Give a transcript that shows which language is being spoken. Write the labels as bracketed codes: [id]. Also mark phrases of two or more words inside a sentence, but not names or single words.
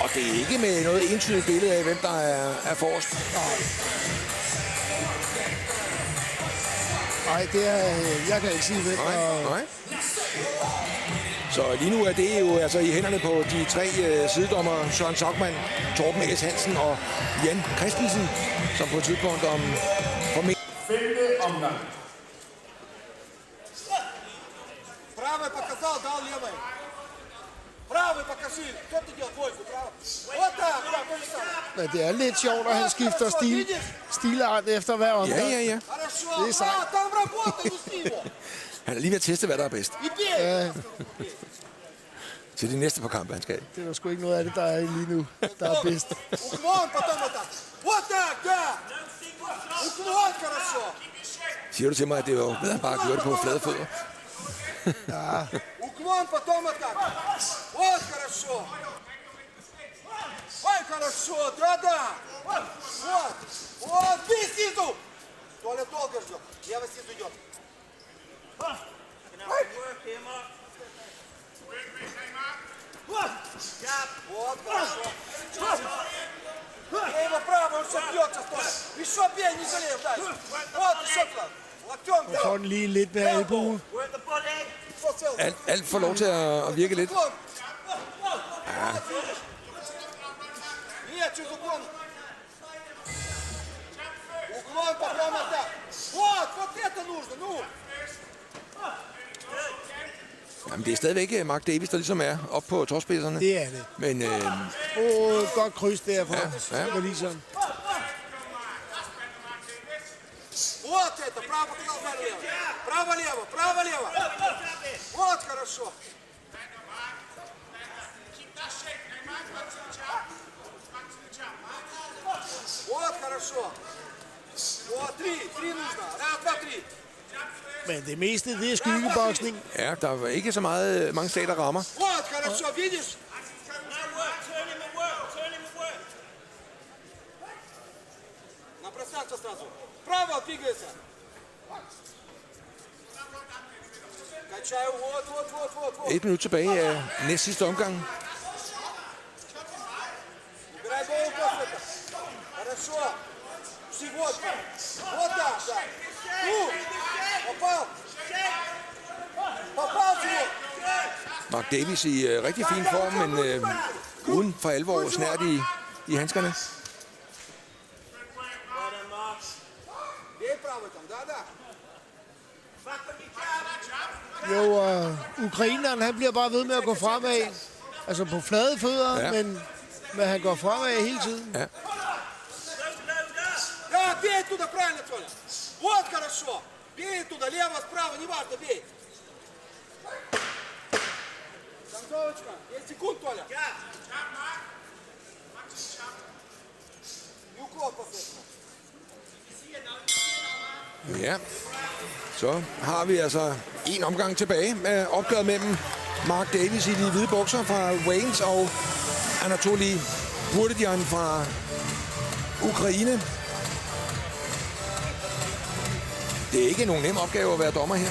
[da] Og det er ikke med noget entydigt billede af, hvem der er forrest. Nej, det er... Jeg kan ikke sige, hvem der... Nej. Så lige nu er det jo altså i hænderne på de tre sidedommer, Søren Saugmann, Torben S. Hansen og Jan Christensen, som på et tidspunkt om... Femte omgang. [ru] Правый показал, дал левый. Правый покажи. Кто ты делал двойку? Правый. Вот так, да, то же самое. [da] Men det er lidt sjovt, at han skifter stilart efter hver omgang. Ja. [ru] Хорошо. [da] Det er sejt. [ru] Там работай, пусти его. [da] Han er lige ved at teste, hvad der er bedst. [ru] И бей. [da] Til de næste par kampe, han skal. Det er der sgu ikke noget af det, der er lige nu, der er bedst. [ru] Уклон, потом вот так. Вот так, да. Уклон, хорошо. [da] Siger du til mig, at det var bedre, at han bare gjorde det på flade fødder? [ru] Уклон, потом вот так. Вот, хорошо. Ой, хорошо, да. Вот. Вот, бей снизу. Толя долго ждет. Левый снизу идет. Вот, хорошо. Бей его право, он все бьется, Толя. Еще бей, не жалей, дай. Вот, еще туда. Локтем, [da] Og får den lige lidt med albuen. Alt får lov til at virke lidt. [ru] Нет, через уклон. Уклон, потом это. Вот это нужно, ну. [da] Jamen, det er stadigvæk Mark Davis, der ligesom er oppe på topspidserne. Det er det. Men Godt kryds derfra. Ja. Wallison. [ru] Вот это, право показал, лево. Право-лево, право-лево. Вот, хорошо. Вот, хорошо. Вот, три нужно. Раз, два, три. [da] Men det meste, det er skyggeboksning. ja, der er ikke så mange slag, der rammer. [ru] Вот, хорошо, видишь? На пространство сразу. Право двигается. Качаю, вот. [da] 1 minut tilbage af næst sidste omgang. [ru] Убирай голову после этого. Хорошо. Вот. Вот так, да. Ну, попал. Попал в него. [da] Mark Davis i rigtig fin form, men uden for alvor snært i handskerne. [ru] Бей правый там, да. [da] Jo, ukraineren, han bliver bare ved med at gå fremad. Altså på flade fødder, Ja. men han går fremad hele tiden. Ja. [ru] Да, бей туда, правильно, Толя. Вот, хорошо. Бей туда, лево, справа, неважно, бей. Концовочка. 10 секунд, Толя. И уклон после этого. [da] Ja, så har vi altså en omgang tilbage med opgøret mellem Mark Davis i de hvide bukser fra Wales og Anatoly Burdyan fra Ukraine. Det er ikke nogen nem opgave at være dommer her.